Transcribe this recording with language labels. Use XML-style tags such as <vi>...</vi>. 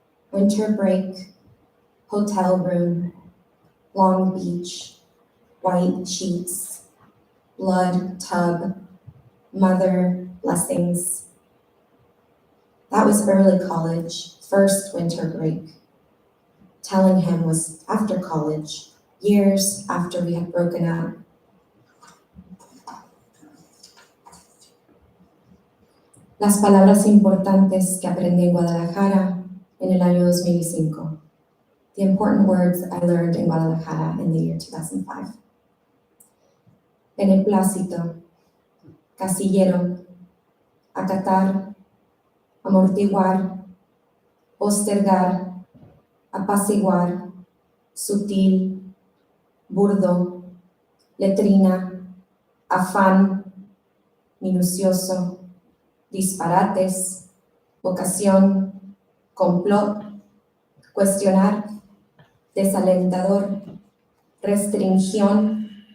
<en>Winter break, hotel room, Long Beach, white sheets, blood tub, mother blessings. That was early college, first winter break. Telling him was after college, years after we had broken up.</en> <es>Las palabras importantes que aprendí en Guadalajara en el año 2005.</es> <en>The important words I learned in Guadalajara in the year 2005.</en> <es>Beneplácito, casillero, acatar, amortiguar, postergar, apaciguar, sutil, burdo, letrina, afán, minucioso, disparates, vocación, complot, cuestionar, desalentador, restricción,</es>